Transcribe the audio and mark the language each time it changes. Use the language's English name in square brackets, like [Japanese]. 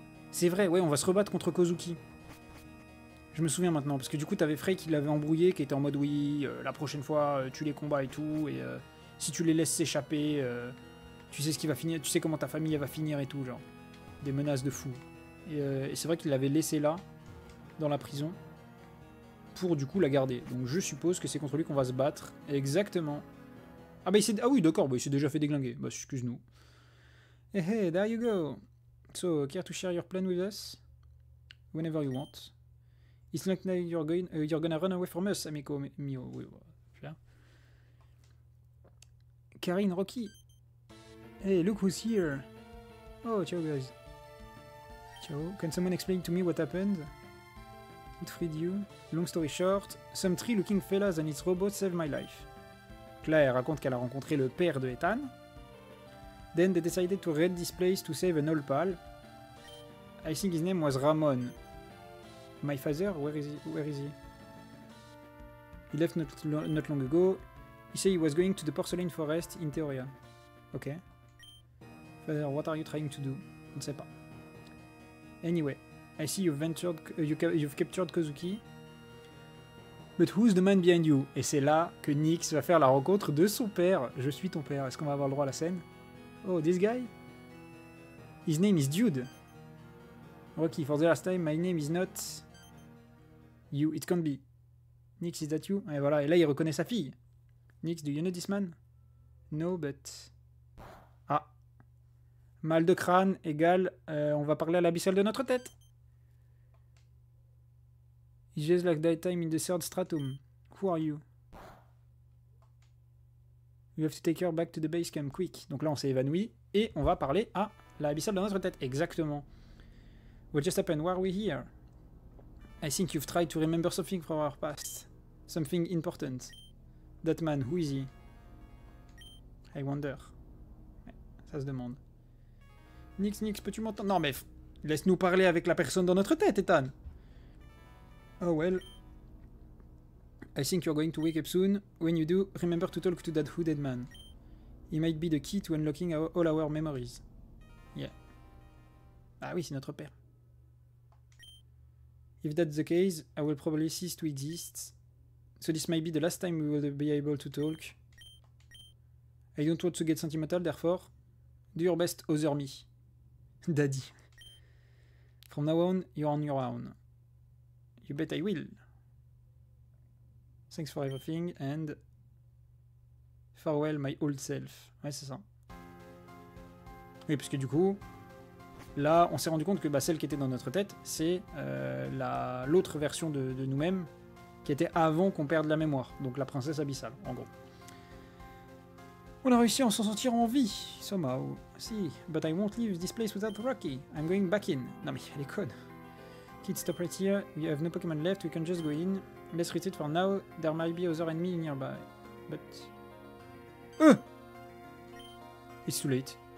[French] C'est vrai, ouais, on va se rebattre contre Kozuki. Je me souviens maintenant, parce que du coup, t'avais Frey qui l'avait embrouillé, qui était en mode oui, la prochaine fois, tu les combats et tout, et si tu les laisses s'échapper, tu sais ce qui va finir, tu sais comment ta famille elle va finir et tout, genre. Des menaces de fou. Et c'est vrai qu'il l'avait laissé là, dans la prison, pour du coup la garder. Donc je suppose que c'est contre lui qu'on va se battre. Exactement. Ah bah il s'est... Ah oui d'accord, bah, il s'est déjà fait déglinguer. Bah excuse-nous. [English] Hey, hey, there you go. So, care to share your plan with us? Whenever you want. It's like you're gonna run away from us, [Italian] amico mio. [French] Oui, voilà. [English] Karine, Rocky. Hey, look who's here. Oh, ciao guys. Ciao. Can someone explain to me what happened? It freed you. Long story short, some tree-looking fellas and its robot saved my life. [French] Claire raconte qu'elle a rencontré le père de Ethan. [English] Then they decided to raid this place to save an old pal. I think his name was Ramon. My father, where is he? He left not long ago. He said he was going to the porcelain forest in Theoria. Okay. Father, what are you trying to do? [French] On ne sait pas. [English] Anyway, I see you've captured Kozuki. But who's the man behind you? [French] Et c'est là que Nyx va faire la rencontre de son père. Je suis ton père. Est-ce qu'on va avoir le droit à la scène? [English] Oh, this guy? His name is Dude. Rocky, for the last time, my name is not... You, it can't be. Nyx, is that you? [French] Et voilà, et là il reconnaît sa fille. [English] Nyx, do you know this man? No, but... [French] Ah. Mal de crâne égale, on va parler à l'abyssal de notre tête. [English] It's just like that time in the third stratum. Who are you? You have to take her back to the base camp quick. [French] Donc là, on s'est évanoui. Et on va parler à la abyssale dans notre tête. Exactement. [English] What just happened? Why are we here? I think you've tried to remember something from our past. Something important. That man, who is he? I wonder. [French] Ouais, ça se demande. Nix, peux-tu m'entendre? Non mais... Laisse-nous parler avec la personne dans notre tête, Ethan. [English] Oh well. I think you're going to wake up soon. When you do, remember to talk to that hooded man. He might be the key to unlocking all our memories. Yeah. [French] Ah oui, c'est notre père. [English] If that's the case, I will probably cease to exist. So this might be the last time we will be able to talk. I don't want to get sentimental, therefore, do your best, other me. Daddy. From now on, you're on your own. You bet I will. Thanks for everything, and... Farewell, my old self. [French] Ouais, c'est ça. Oui, parce que du coup, là, on s'est rendu compte que bah, celle qui était dans notre tête, c'est l'autre version de nous-mêmes, qui était avant qu'on perde la mémoire. Donc la princesse abyssale, en gros. On a réussi à s'en sortir en vie, [English] somehow. Si, but I won't leave this place without Rocky. I'm going back in. [French] Non mais elle est conne. [English] Kid, stop right here. We have no Pokemon left. We can just go in. Let's retreat for now. There might be other enemy nearby. But... It's too late.